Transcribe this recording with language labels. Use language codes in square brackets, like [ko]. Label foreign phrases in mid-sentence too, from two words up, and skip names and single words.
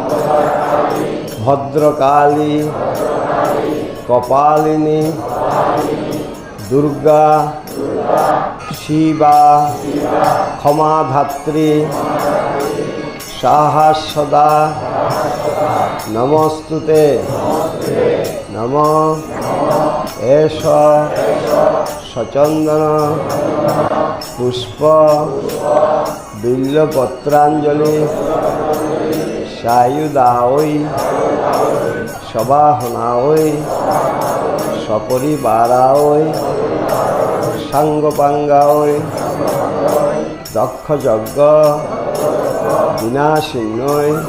[sa] ভদ্রকালী কপালিনী দুর্গা শিবা ক্ষমাধাত্রী সাহস্রদা নমস্তুতে নম এষ সচন্দন পুষ্প বিল্বপত্রাঞ্জলি সায়ুদাওই সবাহনাওই সপরিবারাওই সাঙ্গপাঙ্গাওই দক্ষযজ্ঞ বিনাশিন্নয়